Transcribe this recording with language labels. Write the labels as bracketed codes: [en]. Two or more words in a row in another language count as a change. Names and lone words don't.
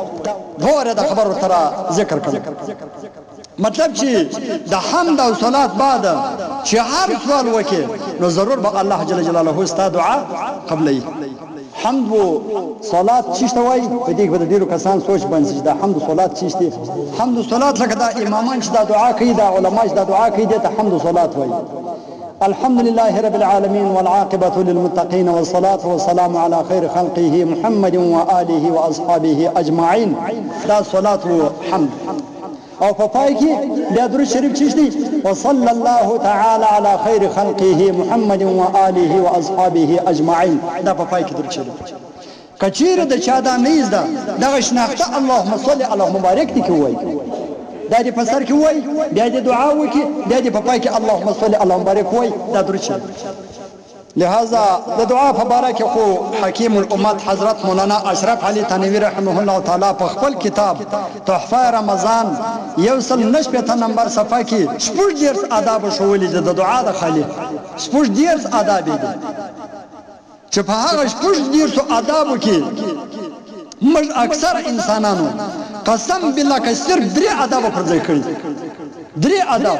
[ps] دوه واره د خبرو تر ذکر کړل، مطلب چې د حمد او صلات بعد چې هر سوال وکړي نو ضرور به [ar] الله جل جلاله [ps] ستا دعا قبلوي. حمد و صلات چیشته وای په دې کې به ډیرو کسان سوچ باندې دا حمد و صلات چیشته. حمد و صلات لکه دا امامان چې دا دعا کوي، دا علما چې دا دعا کوي ته حمد و صلات وای. [ar] الحمد لله رب العالمين والعاقبة للمتقين والصلاة والسلام على خير خلقه محمد وآله وأصحابه أجمعين. [ps] دا صلاة وحمد. او په پای کې بیا درود شریف چیشتي [ar] وصلى الله تعالى على خير خلقه محمد وآله وأصحابه أجمعين. [ps] دا په پای کې درود شریف کچیر د چا دا نه زده دغه شناخته [ar] اللهم صل اللهم بارک [ps] دي کوي. دا دې په سر کې وای بیا دې دعا وکړي بیا دې په پای کې [ar] اللهم صل اللهم بارک [ps] وای دا درود شي. لہذا د دعا په باره کې خو حکیم الامت حضرت مولانا اشرف علي تنوي [ar] رحمه الله تعالی [ps] په خپل کتاب تحفه رمضان 169 نمبر صفحه کې شپږ دیرش آداب ښوولي د دعا د خالق شپږ دیرش آداب دي چې په هغه شپږ دیرشو آدابو کې موږ اکثر انسانانو [ar] قسم بالله [ps] که صرف 3 آداب پر ځای کړي 3 آداب.